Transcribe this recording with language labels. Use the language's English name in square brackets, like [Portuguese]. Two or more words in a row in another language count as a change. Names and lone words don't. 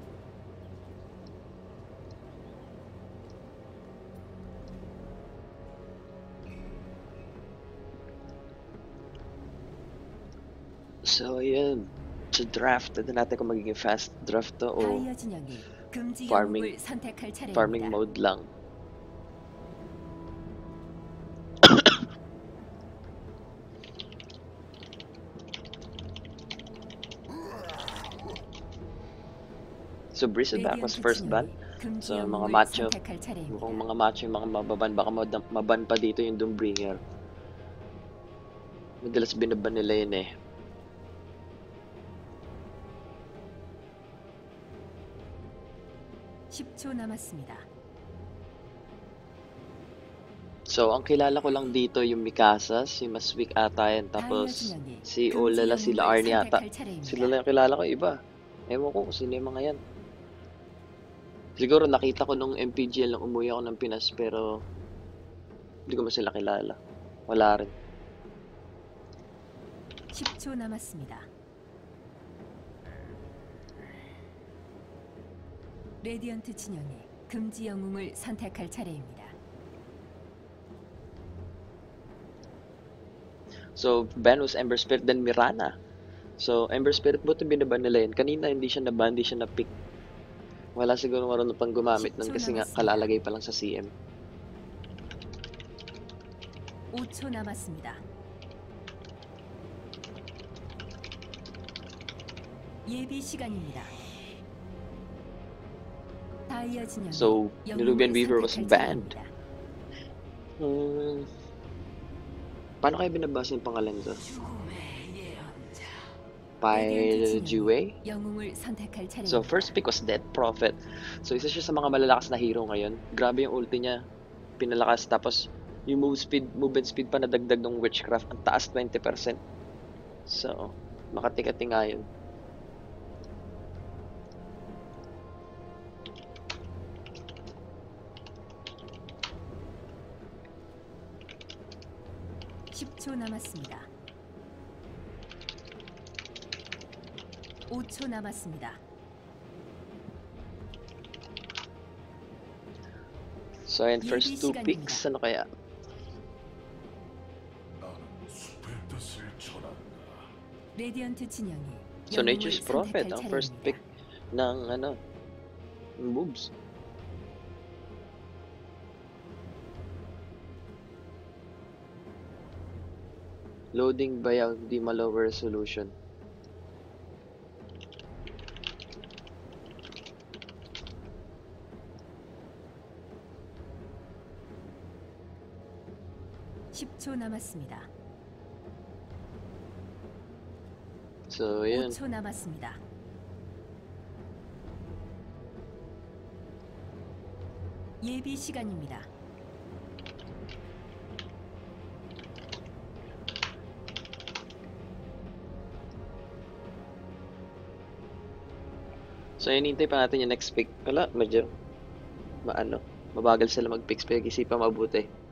[Filipino] So, ayun. Sa draft, ito natin kung magiging [English] fast draft [Filipino] to o [English] farming mode [Filipino] lang. [English] So, Breeze back was first ban. [Filipino] So, mga macho. Mukhang mga macho yung mga mababan. Baka maban pa dito yung Doombringer. Madalas binaban nila yun eh. So, ang kilala ko lang dito yung Mikasa, si Maswik ata yan. Tapos, si Olala, sila Arnie ata. Sila lang yung kilala ko, iba. Ewan ko kung sino yung mga yan. Siguro nakita ko nung MPGL nung umuwi ako ng Pinas pero hindi ko man sila kilala. Wala rin. [Korean] 10초 남았습니다. 레디언트 진영의 금지 영웅을 선택할 차례입니다. [English] So, ban was Ember Spirit then Mirana. [Filipino] So, Ember Spirit buti binaban nila yun. Kanina hindi siya naban, hindi siya na-pick. Wala siguro marunong pang gumamit nun kasi nga kalalagay pa lang sa CM. [Korean] 5초 남았습니다. 예비 시간입니다. [English] So, Nerubian Weaver was banned. [Filipino] Paano kaya binabasa yung pangalan ko? Paijue. [English] So, first pick was Dead Prophet. [Filipino] So, isa siya sa mga malalakas na hero ngayon. Grabe yung ulti niya. Pinalakas. Tapos, yung [English] movement speed [Filipino] pa nadagdag ng Witchcraft. Ang taas, 20%. So, makatikati nga yun. [Korean] 남았습니다. 5초 남았습니다. [English] So, and first two picks, [Filipino] ano kaya? So, Nature's Prophet, ang [English] first pick [Filipino] ng, moves. [English] Loading by di ma-lower resolution. [Korean] (10초) 남았습니다. [Filipino] So, yun. [Korean] 5초 남았습니다. 예비 시간입니다. [Filipino] So, hinintay pa natin yung [English] next pick. [Filipino] Wala, medyo mabagal sila mag-picks. Pag-isipan mabuti.